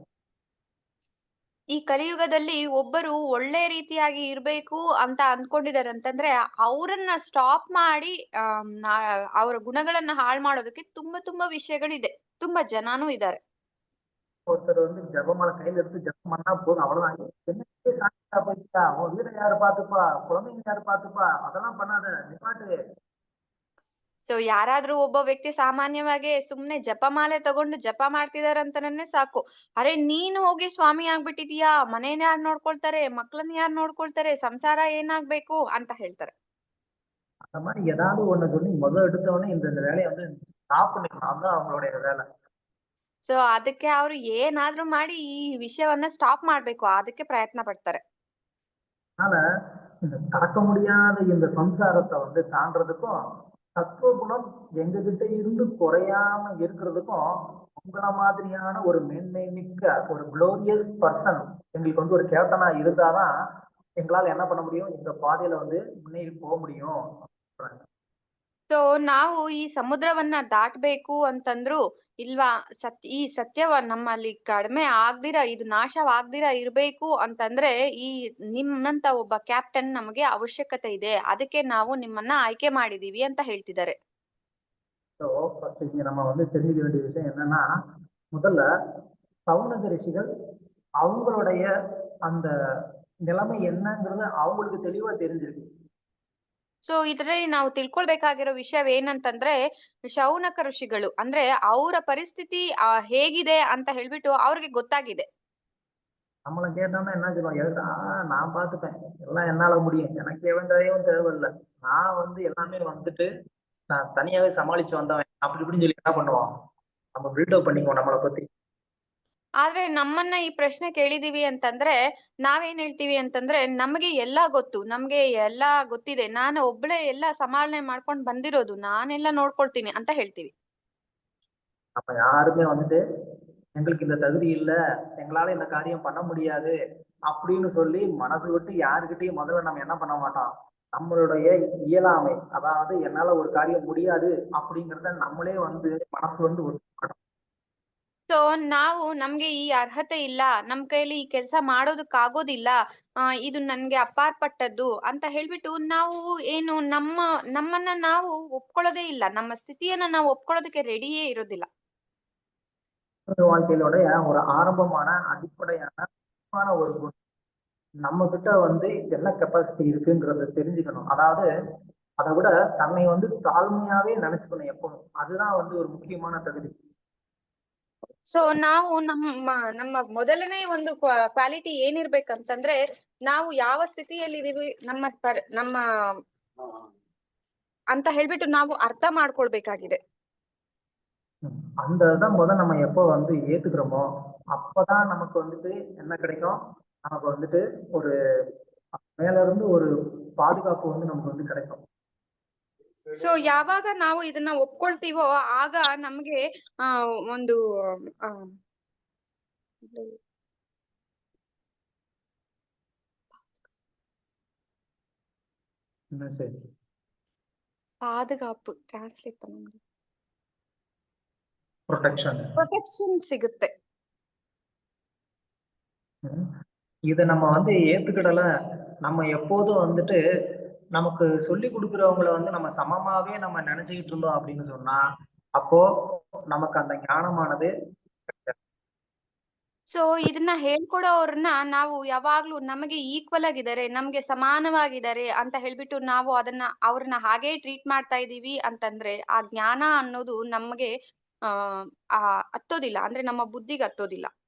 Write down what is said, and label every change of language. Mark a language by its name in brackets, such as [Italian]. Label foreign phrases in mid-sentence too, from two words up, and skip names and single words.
[Kannada] ಈ ಕಲಿಯುಗದಲ್ಲಿ ಒಬ್ಬರು ಒಳ್ಳೆ ರೀತಿಯಾಗಿ ಇರ್ಬೇಕು ಅಂತ ಅನ್ಕೊಂಡಿದ್ದಾರೆ ಅಂತಂದ್ರೆ ಅವರನ್ನ ಸ್ಟಾಪ್ ಮಾಡಿ ಅವರ ಗುಣಗಳನ್ನ ಹಾಳು ಮಾಡೋದಕ್ಕೆ ತುಂಬಾ ತುಂಬಾ ವಿಷಯಗಳಿದೆ, ತುಂಬಾ ಜನಾನೂ ಇದ್ದಾರೆ. [Tamil] ஒருத்தர் வந்து ஜபமாலை கையில எடுத்து ஜபம் பண்ணா போதும், அவ்வளவுதான். என்ன சாப்பிட்டா போயிட்டா, உன் வீட்டை யாரு பாத்துப்பா, குழந்தைங்க யாரு பாத்துப்பா, அதெல்லாம் பண்ணாத, நிப்பாட்டு. [Kannada] ಸೊ ಯಾರಾದ್ರೂ ಒಬ್ಬ ವ್ಯಕ್ತಿ ಸಾಮಾನ್ಯವಾಗಿ ಸುಮ್ನೆ ಜಪಮಾಲೆ ತಗೊಂಡು ಜಪ ಮಾಡ್ತಿದಾರೆ ಅಂತಾನೆ ಸಾಕು, ಅರೆ ನೀನು ಹೋಗಿ ಸ್ವಾಮಿ ಆಗ್ಬಿಟ್ಟಿದೀಯಾ, ಮನೇನ ಯಾರು ನೋಡ್ಕೊಳ್ತಾರೆ, ಮಕ್ಳನ್ನ ಯಾರು ನೋಡ್ಕೊಳ್ತಾರೆ, ಸಂಸಾರ ಏನಾಗ್ಬೇಕು ಅಂತ ಹೇಳ್ತಾರೆ. [Tamil] அந்த மாதிரி ஏதாவது ஒண்ணு சொல்லி முதல் எடுத்தவொடனே இந்த வேலையை வந்து ஸ்டாப் பண்ணிக்கணும், அதுதான் அவங்களுடைய வேலை. [Kannada] ಸೊ ಅದಕ್ಕೆ ಅವರು ಏನಾದ್ರೂ ಮಾಡಿ ಈ ವಿಷಯವನ್ನ ಸ್ಟಾಪ್ ಮಾಡ್ಬೇಕು, ಅದಕ್ಕೆ ಪ್ರಯತ್ನ ಪಡ್ತಾರೆ. [Tamil] அதனால இந்த கடக்க முடியாத இந்த சம்சாரத்தை வந்து தாண்டறதுக்கும் சத்துவ குணம் எங்க கிட்ட இருந்து குறையாம இருக்கிறதுக்கும் உங்கள மாதிரியான ஒரு மேன்மை மிக்க ஒரு [English] glorious person [Tamil] எங்களுக்கு வந்து ஒரு கேப்டனா இருந்தாதான் எங்களால என்ன பண்ண முடியும், இந்த பாதையில வந்து முன்னேறி போக முடியும் சொல்றாங்க. [Kannada] ಸೊ ನಾವು ಈ ಸಮುದ್ರವನ್ನ ದಾಟ್ಬೇಕು ಅಂತಂದ್ರು ಇಲ್ವಾ ಈ ಸತ್ಯವ ನಮ್ಮಲ್ಲಿ ಕಡಿಮೆ ಆಗ್ದಿರ ಇದು ನಾಶವಾಗ್ದಿರ ಇರ್ಬೇಕು ಅಂತಂದ್ರೆ ಈ ನಿಮ್ಮಂತ ಒಬ್ಬ ಕ್ಯಾಪ್ಟನ್ ನಮಗೆ ಅವಶ್ಯಕತೆ ಇದೆ, ಅದಕ್ಕೆ ನಾವು ನಿಮ್ಮನ್ನ ಆಯ್ಕೆ ಮಾಡಿದೀವಿ ಅಂತ ಹೇಳ್ತಿದ್ದಾರೆ. [English] so first [Tamil] இங்க நம்ம வந்து தெரிஞ்சுக்க வேண்டிய விஷயம் என்னன்னா, முதல்ல சவுனக ரிஷிகள் அவங்களுடைய அந்த நிலைமை என்னங்கிறது அவங்களுக்கு தெளிவா தெரிஞ்சிருக்கு. [Kannada] ಸೊ ಇದರಲ್ಲಿ ನಾವು ತಿಳ್ಕೊಳ್ಬೇಕಾಗಿರೋ ವಿಷಯವೇನಂತಂದ್ರೆ, ಶೌನಕ ಋಷಿಗಳು ಅಂದ್ರೆ ಅವರ ಪರಿಸ್ಥಿತಿ ಹೇಗಿದೆ ಅಂತ ಹೇಳ್ಬಿಟ್ಟು ಅವ್ರಿಗೆ ಗೊತ್ತಾಗಿದೆ. [Tamil] நம்மள கேட்டோம்னா என்ன சொல்லுவோம், எதுடா நான் பார்த்துப்பேன், எல்லாம் என்னால முடியும், எனக்கு எவன் தயவும் தேவையில்லை, நான் வந்து எல்லாமே வந்துட்டு நான் தனியாவே சமாளிச்சு வந்தவன் அப்படி இப்படின்னு சொல்லி என்ன பண்ணுவோம், நம்ம பில்டப் பண்ணிக்குவோம் நம்மளை பத்தி. [Kannada] ಆದ್ರೆ ನಮ್ಮನ್ನ ಈ ಪ್ರಶ್ನೆ ಕೇಳಿದೀವಿ ಅಂತಂದ್ರೆ ನಾವೇನ್ ಹೇಳ್ತೀವಿ ಅಂತಂದ್ರೆ, ನಮಗೆ ಎಲ್ಲಾ ಗೊತ್ತು, ನಮ್ಗೆ ಎಲ್ಲಾ ಗೊತ್ತಿದೆ, ನಾನು ಒಬ್ಳೆ ಎಲ್ಲಾ ಸಮಾಲನೆ ಮಾಡ್ಕೊಂಡ್ ಬಂದಿರೋದು, ನಾನೆಲ್ಲ ನೋಡ್ಕೊಳ್ತೀನಿ ಅಂತ ಹೇಳ್ತೀವಿ. [Tamil] நம்ம யாருமே வந்துட்டு எங்களுக்கு இந்த தகுதி இல்லை, எங்களால இந்த காரியம் பண்ண முடியாது அப்படின்னு சொல்லி மனசு விட்டு யாருக்கிட்டையும் முதல்ல நம்ம என்ன பண்ண மாட்டோம், நம்மளுடைய இயலாமை, அதாவது என்னால ஒரு காரியம் முடியாது அப்படிங்கிறத நம்மளே வந்து மனசு வந்து ஒத்துக்க மாட்டோம். [Kannada] ಸೊ ನಾವು ನಮ್ಗೆ ಈ ಅರ್ಹತೆ ಇಲ್ಲ, ನಮ್ ಕೈಲಿ ಈ ಕೆಲ್ಸ ಮಾಡೋದಕ್ಕಾಗೋದಿಲ್ಲ, ಇದು ನನ್ಗೆ ಅಪಾರ್ಪಟ್ಟದ್ದು ಅಂತ ಹೇಳ್ಬಿಟ್ಟು ನಾವು ಏನು ನಮ್ಮನ್ನ ನಾವು ಒಪ್ಕೊಳ್ಳೋದೇ ಇಲ್ಲ, ನಮ್ಮ ಸ್ಥಿತಿಯನ್ನ ನಾವು ಒಪ್ಕೊಳ್ಳೋದಕ್ಕೆ ರೆಡಿಯೇ ಇರೋದಿಲ್ಲ. [Tamil] வாழ்க்கையிலுடைய ஒரு ஆரம்பமான அடிப்படையான ஒரு குணம், நம்ம கிட்ட வந்து என்ன கெப்பாசிட்டி இருக்குங்கிறத தெரிஞ்சுக்கணும். அதாவது அதை விட தன்னை வந்து தாழ்மையாவே நினைச்சுக்கணும் எப்பவும், அதுதான் வந்து ஒரு முக்கியமான தகுதி. [Kannada] ಸೊ ನಾವು ನಮ್ಮ ಮೊದಲನೇ ಒಂದು ಕ್ವಾಲಿಟಿ ಏನಿರ್ಬೇಕಂತಂದ್ರೆ, ನಾವು ಯಾವ ಸ್ಥಿತಿಯಲ್ಲಿ ಇದೀವಿ, ನಮ್ಮ ಅಂತ ಹೇಳ್ಬಿಟ್ಟು ನಾವು ಅರ್ಥ ಮಾಡ್ಕೊಳ್ಬೇಕಾಗಿದೆ. [Tamil] அந்த இதான் முதல் நம்ம எப்போ வந்து ஏத்துக்கிறோமோ அப்பதான் நமக்கு வந்துட்டு என்ன கிடைக்கும், நமக்கு வந்துட்டு ஒரு மேல இருந்து ஒரு பாதுகாப்பு வந்து நமக்கு வந்து கிடைக்கும். [Kannada] ಸೊ ಯಾವಾಗ ನಾವು ಇದನ್ನ ಒಪ್ಕೊಳ್ತೀವೋ ಆಗ ನಮ್ಗೆ ಒಂದು [Tamil] சரி, ಪಾದಗಾಪು ಟ್ರಾನ್ಸ್ಲೇಟ್ பண்ண [Kannada] ಪ್ರೊಟೆಕ್ಷನ್ ಸಿಗುತ್ತೆ. [Tamil] இதை நம்ம வந்து ஏத்துக்கிடல, நம்ம எப்போதும் வந்துட்டு நமக்கு சொல்லி கொடுக்குறவங்கள வந்து நம்ம சமமாவே நம்ம நினைச்சுக்கிட்டு இருந்தோம் அப்படின்னு சொன்னா, அப்போ நமக்கு அந்த ஞானமானது. [Kannada] ಸೊ ಇದನ್ನ ಹೇಳ್ಕೊಡೋರ್ನ ನಾವು ಯಾವಾಗ್ಲೂ ನಮಗೆ ಈಕ್ವಲ್ ಆಗಿದ್ದಾರೆ, ನಮ್ಗೆ ಸಮಾನವಾಗಿದ್ದಾರೆ ಅಂತ ಹೇಳ್ಬಿಟ್ಟು ನಾವು ಅವ್ರನ್ನ ಹಾಗೆ ಟ್ರೀಟ್ ಮಾಡ್ತಾ ಇದೀವಿ ಅಂತಂದ್ರೆ, ಆ ಜ್ಞಾನ ಅನ್ನೋದು ನಮಗೆ ಹತ್ತೋದಿಲ್ಲ, ಅಂದ್ರೆ ನಮ್ಮ ಬುದ್ಧಿಗೆ ಹತ್ತೋದಿಲ್ಲ.